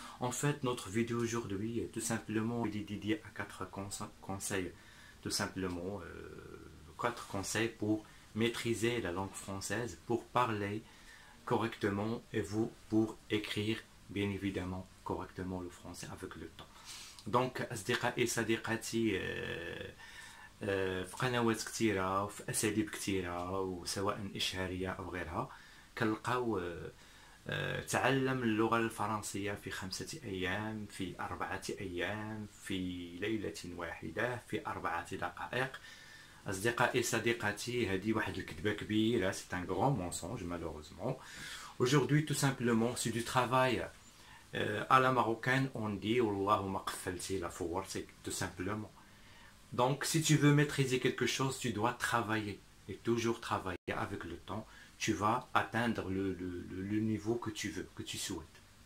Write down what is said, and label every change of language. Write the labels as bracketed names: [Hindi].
[French] En fait, notre vidéo aujourd'hui est tout simplement dédiée à 4 conseils, tout simplement 4 conseils pour maîtriser la langue française, pour parler correctement et vous pour écrire bien évidemment correctement le français avec le temps. [Arabic] Donc, أصدقائي صديقاتي في قنوات كثيرة وفي أساليب كثيرة وسواء إشهارية أو غيرها كنلقاو تعلم اللغة الفرنسية في 5 أيام، في 4 أيام، في ليلة واحدة، في 4 دقائق. أصدقائي صديقاتي هذه واحد الكذبة كبيرة، [French] c'est un grand mensonge malheureusement. Aujourd'hui tout simplement c'est du travail. À la marocaine on dit [Arabic] والله ما قفلتي لا فورتي [French] tout simplement. Donc, si tu veux maîtriser quelque chose, tu dois travailler. Et toujours travailler avec le temps. Tu vas atteindre le niveau que tu veux, que tu souhaites.